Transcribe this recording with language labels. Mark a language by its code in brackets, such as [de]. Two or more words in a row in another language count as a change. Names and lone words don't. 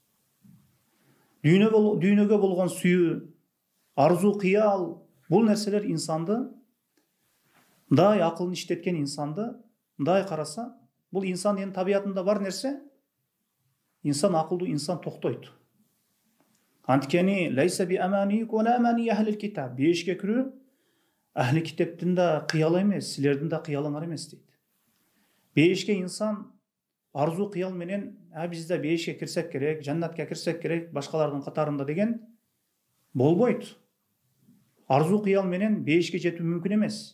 [ky] Дүйнөгө болгон сүйүү, арзу кыял, бул нерселер инсанды, мындай акылын иштеткен инсанды, мындай караса, бул инсан энин табиятында бар нерсе, инсан акылдуу инсан токтойт. [ar] Анткени ليس بأماني وأماني أهل الكتاب. [ky] Бешке кирүү ахли китептин да кыялы эмес, силердин да кыялыңар эмес дейт. Бешке инсан арзу кыял менен бизде бешке кирсек керек, жаннатка кирсек керек, башкалардын катарында деген болбойт. Арзу кыял менен бешке жетүү мүмкүн эмес.